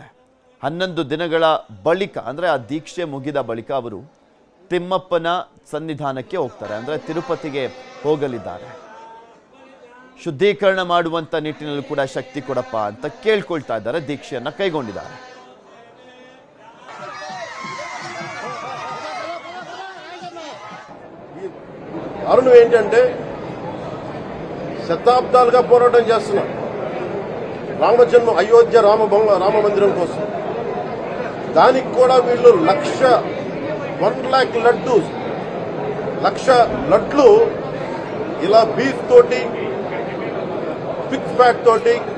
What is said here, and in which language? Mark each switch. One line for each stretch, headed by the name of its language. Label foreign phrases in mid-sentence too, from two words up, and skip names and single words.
Kannada: 11 ದಿನಗಳ ಬಳಿಕ ಅಂದರೆ ಆ ದೀಕ್ಷೆ ಮುಗಿದ ಬಳಿಕ ಅವರು ತಿಮ್ಮಪ್ಪನ ಸನ್ನಿಧಾನಕ್ಕೆ ಹೋಗ್ತಾರೆ, ಅಂದರೆ ತಿರುಪತಿಗೆ ಹೋಗಲಿದ್ದಾರೆ. ಶುದ್ಧೀಕರಣ ಮಾಡುವಂತ ನಿಟ್ಟಿನಲ್ಲಿ ಕೂಡ ಶಕ್ತಿ ಕೊಡಪ್ಪ ಅಂತ ಕೇಳ್ಕೊಳ್ತಾ ಇದ್ದಾರೆ. ದೀಕ್ಷೆಯನ್ನ ಕೈಗೊಂಡಿದ್ದಾರೆ.
Telugu: కారణం ఏంటంటే శతాబ్దాలుగా పోరాటం చేస్తున్నాం రామజన్మ అయోధ్య రామ మందిరం కోసం. దానికి కూడా వీళ్ళు 1,00,000 లడ్డు 1,00,000 లడ్లు ఇలా బీఫ్ తోటి
English: pig fat
Telugu: తోటి